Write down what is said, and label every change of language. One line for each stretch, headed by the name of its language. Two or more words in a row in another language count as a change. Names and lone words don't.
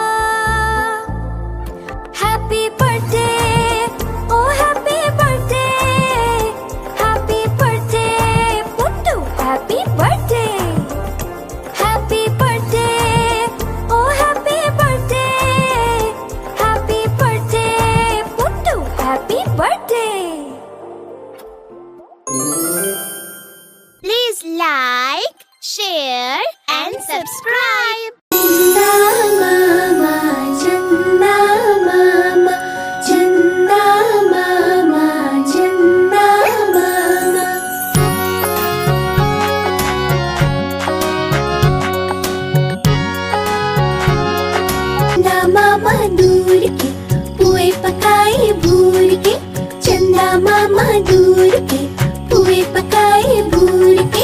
English: Happy birthday, o happy birthday, happy birthday Puttu, happy birthday. Happy birthday, o happy birthday, happy birthday Puttu, Happy birthday. Please like, share and subscribe.
Hindi: चंदा मामा, चंदा मामा, चंदा मामा. चंदा मामा दूर के पुए पकाए भूर के। चंदा मामा दूर के पुए पकाए भूर के।